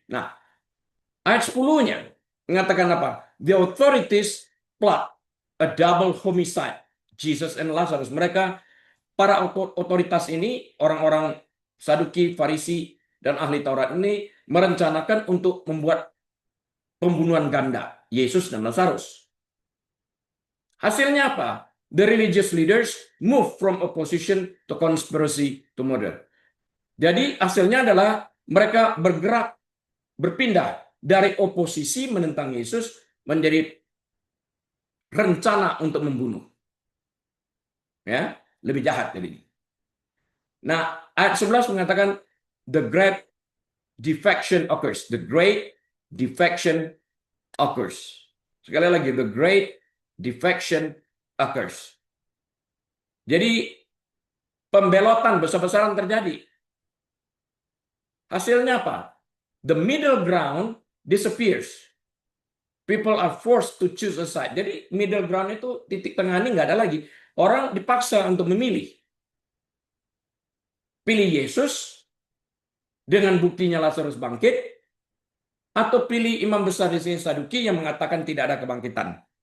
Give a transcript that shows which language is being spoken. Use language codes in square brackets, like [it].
[id] Nah, ayat 10-nya mengatakan apa? [en] The authorities plot a double homicide. Jesus and Lazarus. [id] Mereka, para otoritas ini, orang-orang Saduki, Farisi, dan ahli Taurat ini merencanakan untuk membuat pembunuhan ganda, Yesus dan Lazarus. Hasilnya apa? [en] The religious leaders move from opposition to conspiracy to murder. [id] Jadi hasilnya adalah mereka berpindah dari oposisi menentang Yesus menjadi rencana untuk membunuh. Ya, lebih jahat jadi. Nah, ayat 11 mengatakan [en] the great defection occurs. The great defection occurs. [id] Sekali lagi, [en] the great defection occurs. [id] Jadi pembelotan besar-besaran terjadi. Hasilnya apa? [en] The middle ground disappears. People are forced to choose a side. [id] Jadi [en] middle ground [id] itu, titik tengah ini nggak ada lagi. Orang dipaksa untuk memilih. Pilih Yesus dengan buktinya Lazarus bangkit, atau pilih imam besar di sini Saduki yang mengatakan tidak ada kebangkitan.